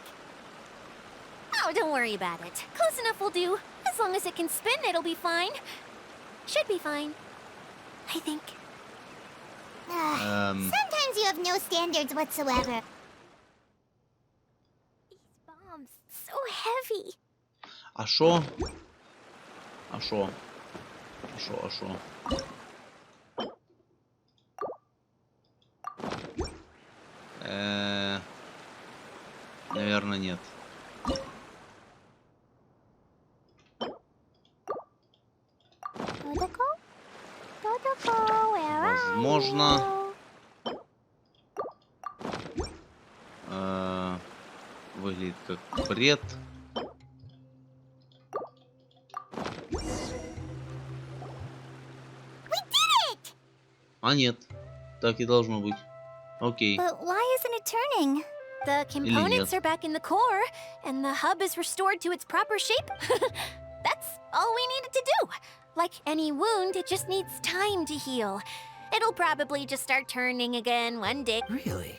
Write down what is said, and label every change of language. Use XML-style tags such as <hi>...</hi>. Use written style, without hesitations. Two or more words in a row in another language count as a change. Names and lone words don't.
<en>Oh, don't worry about it. Close enough will do. As long as it can spin, it'll be fine. Should be fine. I think. Sometimes you have no standards whatsoever. These bombs, so heavy.</en> <ru>А шо? А шо? А шо? А шо? Наверное, нет. Возможно. Выглядит как бред. А нет, так и должно быть. Окей.</ru> <en>But why isn't it turning? The components are back in the core, and the hub is restored to its proper shape. That's all we needed to do. Like any wound, it just needs time to heal. It'll probably just start turning again one day. Really?</en>